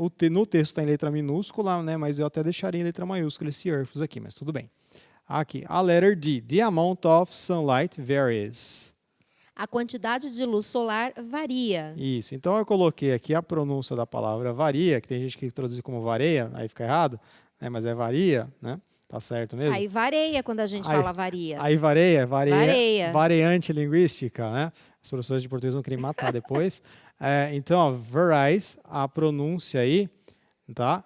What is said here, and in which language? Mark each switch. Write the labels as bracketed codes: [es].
[pt] No texto está em letra minúscula, né, mas eu até deixaria em letra maiúscula esse Earths aqui, mas tudo bem. Aqui, a letter D. [en] The amount of sunlight varies. [pt] A quantidade de luz solar varia. Isso. Então, eu coloquei aqui a pronúncia da palavra varia, que tem gente que traduz como vareia, aí fica errado, né, mas é varia, né? Tá certo mesmo? Aí varia quando a gente fala varia. Aí varia. Varia. Variante linguística, né? Os professores de português vão querer me matar depois. Então, ó, varies, a pronúncia aí, tá?